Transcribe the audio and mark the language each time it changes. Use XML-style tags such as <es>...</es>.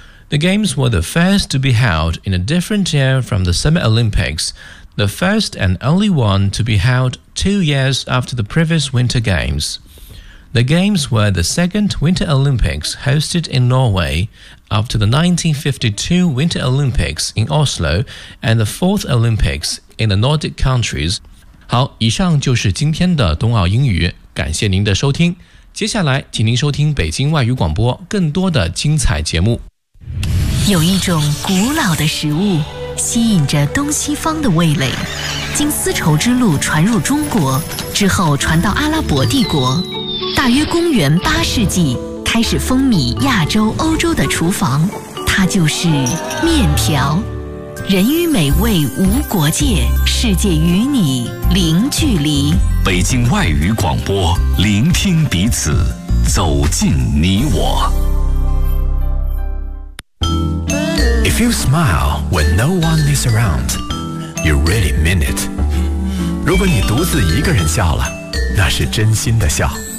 <en>The Games were the first to be held in a different year from the Summer Olympics, the first and only one to be held 2 years after the previous Winter Games. The Games were the second Winter Olympics hosted in Norway,after the 1952 Winter Olympics in Oslo and the 4th Olympics in the Nordic countries.</en> <zh>好，以上就是今天的冬奥英语，感谢您的收听。接下来请您收听北京外语广播更多的精彩节目。有一种古老的食物吸引着东西方的味蕾，经丝绸之路传入中国之后传到阿拉伯帝国，大约公元八世纪开始风靡亚洲、欧洲的厨房，它就是面条。人与美味无国界，世界与你零距离。北京外语广播，聆听彼此，走进你我。</zh> <en>If you smile when no one is around, you really mean it.</en> <zh>如果你独自一个人笑了，那是真心的笑。</zh>